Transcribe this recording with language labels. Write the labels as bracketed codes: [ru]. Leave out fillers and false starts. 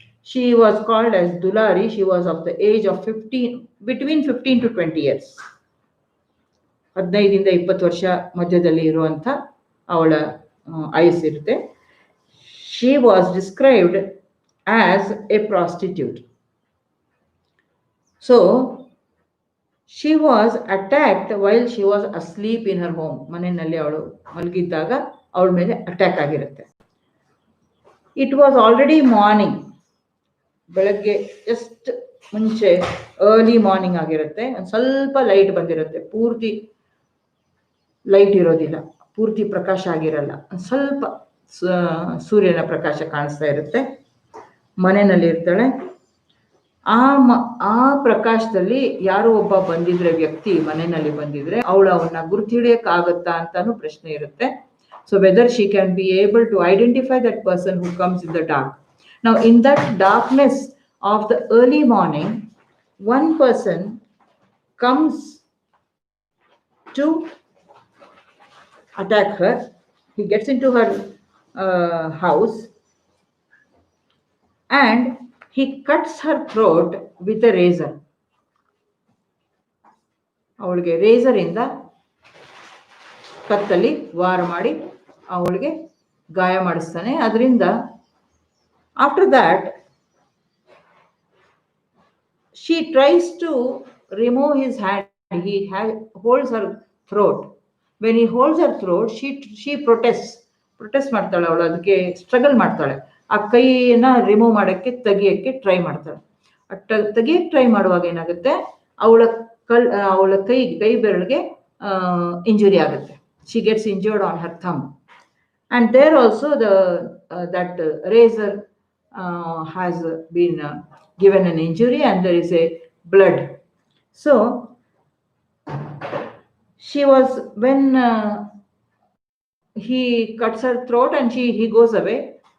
[en] She was called as Dulari. She was of the age of 15, between 15 to 20 years. [kn] 15 ಇಂದ 20 ವರ್ಷ ಮಧ್ಯದಲ್ಲಿ ಇರುವಂತ ಅವಳ ಆಯುಸ್ಸಿರುತ್ತೆ. [en] She was described as a prostitute. So she was attacked while she was asleep in her home. [kn] ಮನೆಯಲ್ಲಿ ಅವಳು ಮಲಗಿದ್ದಾಗ ಅವಳ ಮೇಲೆ attack ಆಗಿರುತ್ತೆ. [en] It was already morning, [kn] ಬೆಳಗ್ಗೆ ಜಸ್ಟ್ ಮುಂಚೆ ಅರ್ಲಿ ಮಾರ್ನಿಂಗ್ ಆಗಿರುತ್ತೆ. ಒಂದು ಸ್ವಲ್ಪ ಲೈಟ್ ಬಂದಿರುತ್ತೆ, ಪೂರ್ತಿ ಲೈಟ್ ಇರೋದಿಲ್ಲ, ಪೂರ್ತಿ ಪ್ರಕಾಶ ಆಗಿರಲ್ಲ, ಸ್ವಲ್ಪ ಸೂರ್ಯನ ಪ್ರಕಾಶ ಕಾಣಿಸ್ತಾ ಇರುತ್ತೆ. ಮನೆಯಲ್ಲಿ ಇರ್ತಾಳೆ. ಆ ಪ್ರಕಾಶದಲ್ಲಿ ಯಾರೋ ಒಬ್ಬ ಬಂದಿದ್ರೆ, ವ್ಯಕ್ತಿ ಮನೆಯಲ್ಲಿ ಬಂದಿದ್ರೆ ಅವನ್ನ ಗುರುತು ಹಿಡಿಯಕ್ಕಾಗತ್ತಾ ಅಂತಾನು ಪ್ರಶ್ನೆ ಇರುತ್ತೆ. [en] So whether she can be able to identify that person who comes in the dark. Now in that darkness of the early morning, one person comes to attack her. He gets into her house and he cuts her throat with a razor. [kn] ಅವಳಿಗೆ racer ಇಂದ ಕತ್ತಲ್ಲಿ ವಾರ ಮಾಡಿ ಅವಳಿಗೆ ಗಾಯ ಮಾಡಿಸ್ತಾನೆ. ಅದರಿಂದ [en] after that she tries to remove his hand. He holds her throat. When he holds her throat, she protest [kn] ಮಾಡ್ತಾಳೆ. ಅವಳು ಅದಕ್ಕೆ ಸ್ಟ್ರಗಲ್ ಮಾಡ್ತಾಳೆ. ಆ ಕೈಯನ್ನ ರಿಮೂವ್ ಮಾಡಕ್ಕೆ, ತೆಗಿಯಕ್ಕೆ ಟ್ರೈ ಮಾಡ್ತಾಳೆ. ತೆಗಿಯಕ್ಕೆ ಟ್ರೈ ಮಾಡುವಾಗ ಏನಾಗುತ್ತೆ, ಅವಳ ಕೈ ಬೆರಳಿಗೆ ಇಂಜುರಿ ಆಗುತ್ತೆ. [en] She gets injured on her thumb, and there also that razor has been given an injury and there is a blood. So she was, when he cuts her throat and he goes away.